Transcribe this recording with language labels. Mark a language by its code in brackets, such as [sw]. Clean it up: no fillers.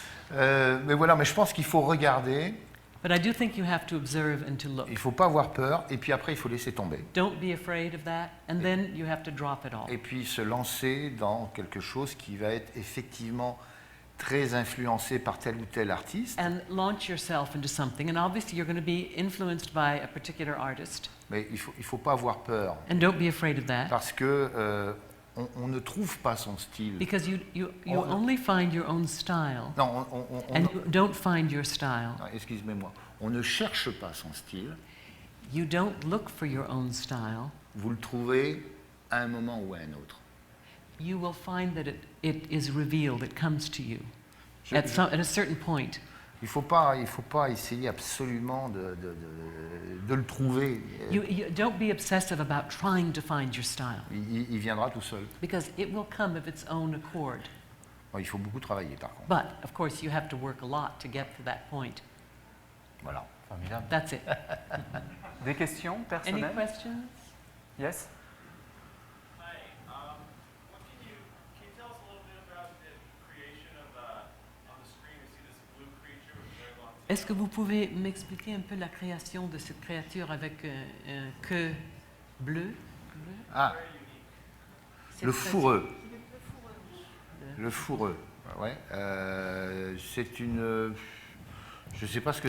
[fr] Mais voilà, mais je pense qu'il faut regarder, [en] But I do think you have to observe and to look. [fr] il ne faut pas avoir peur, et puis après il faut laisser tomber. [en] Don't be afraid of that, and then you have to drop it all. [fr] Et puis se lancer dans quelque chose qui va être effectivement très influencé par tel ou tel artiste. [en] And launch yourself into something, and obviously you're going to be influenced by a particular artist, [fr] Mais il faut pas avoir peur, [en] and don't be afraid of that, [fr] parce que on ne trouve pas son style. [en] because you [fr] On- [en] only find your own style, [fr] Non, [en] and you don't find your style. [fr] non, excusez-moi, on ne cherche pas son style, [en] You don't look for your own style. [fr] vous le trouvez à un moment ou à un autre. [en] You will find that it is revealed, it comes to you [fr] Je- [en] at a certain point. [fr] Il faut pas essayer absolument de le trouver. [en] You don't be obsessive about trying to find your style, [fr] Il viendra tout seul. [en] because it will come of its own accord. [fr] Bon, il faut beaucoup travailler par contre. [en] But, of course, you have to work a lot to get to that point. [fr] Voilà. Formidable. [en] That's it. [fr] Des questions [en] Any [fr] personnelles? [en] questions? Yes? Hi. What can you tell us a little bit about the creation of on the screen? We see this blue creature with a very long tail. [fr] Est-ce que vous pouvez m'expliquer un peu la création de cette créature avec un queue bleue? Ah, [en] Very unique. [fr] C'est le très- fourreux. Le fourreux. Ouais. C'est une. Je ne sais pas ce que